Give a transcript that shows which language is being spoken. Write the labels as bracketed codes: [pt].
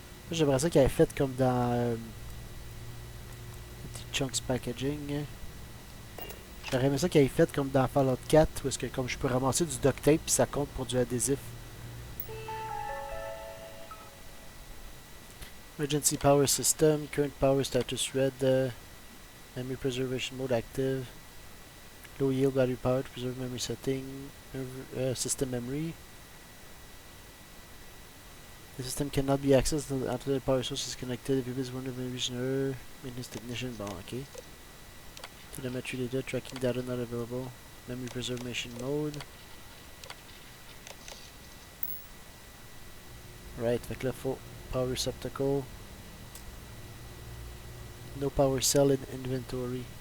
[fr] J'aimerais ça qu'il ait fait comme dans petit chunks packaging. J'aurais aimé ça qu'il ait fait comme dans Fallout 4 où est-ce que comme je peux ramasser du duct tape puis ça compte pour du adhésif. [en] Emergency power system, current power status red, memory preservation mode active, low yield battery power to preserve memory setting, system memory. The system cannot be accessed until the power source is connected. If you miss one of the engineer, maintenance technician, [fr] bon, ok. [en] Telemetry data, tracking data not available. Memory preservation mode. [fr] Right, fait que là, faut power receptacle. [en] No power cell in inventory.